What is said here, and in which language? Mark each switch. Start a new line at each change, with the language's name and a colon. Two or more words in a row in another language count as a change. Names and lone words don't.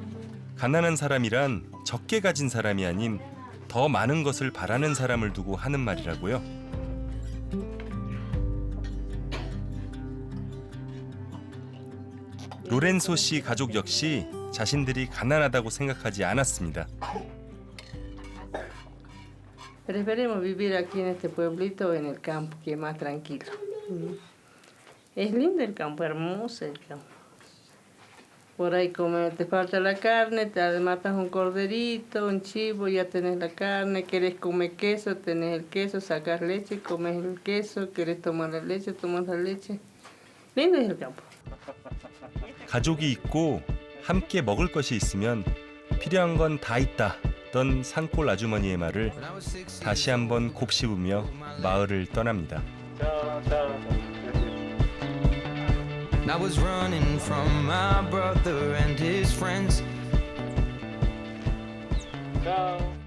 Korean: 가난한 사람이란 적게 가진 사람이 아닌 더 많은 것을 바라는 사람을 두고 하는 말이라고요. 로렌소 씨 가족 역시 자신들이 가난하다고 생각하지 않았습니다.
Spanish: Preferimos vivir aquí en este pueblito, en el campo, que es más tranquilo. Es lindo el campo, hermoso el campo. Por ahí te falta la carne, te matas un corderito, un chivo, ya tenés la carne, querés comer queso, tenés el queso, sacas leche, comes el queso, querés tomar la leche, tomas la leche. Lindo es el campo.
Korean: 가족이 있고 함께 먹을 것이 있으면 필요한 건 다 있다던 산골 아주머니의 말을 다시 한번 곱씹으며 마을을 떠납니다.
English: I was running from my brother and his friends. Ciao.